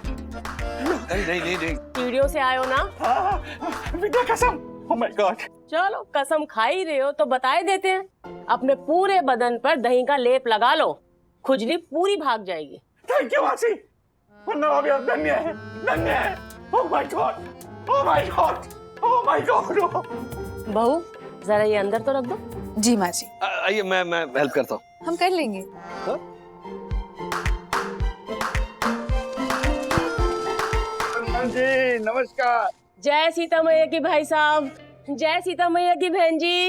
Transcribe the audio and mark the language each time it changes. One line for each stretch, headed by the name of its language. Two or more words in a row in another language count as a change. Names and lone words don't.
Hindi: नहीं वीडियो से आयो ना? विद्या कसम।
English: Oh my God!
Hindi: चलो कसम खा ही रहे हो तो बता ही देते हैं, अपने पूरे बदन पर दही का लेप लगा लो, खुजली पूरी भाग जाएगी।
English: thank you
Hindi: मासी, वरना अभी अब धन्य है, धन्य है।
English: Oh my God! Oh my God! Oh my God!
Hindi: बहू जरा ये अंदर तो रख दो। जी माँ जी, आइए मैं हेल्प करता हूँ। हम कर लेंगे। जी नमस्कार। जय सीता मैया की भाई साहब, जय सीता मैया की बहन जी।